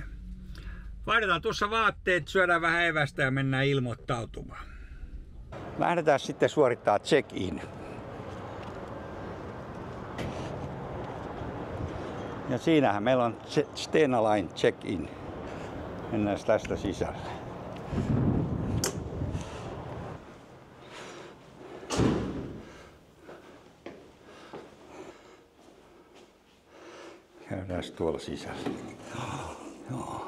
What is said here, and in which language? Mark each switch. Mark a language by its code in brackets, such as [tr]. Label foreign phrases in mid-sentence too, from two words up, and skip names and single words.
[fi] Vaihdetaan tuossa vaatteet, syödään vähän evästä ja mennään ilmoittautumaan. Lähdetään sitten suorittaa check-in. Ja siinähän meillä on [en] Stena Line check-in. [fi] Mennään tästä sisälle. Käydään tuolla sisällä. Joo.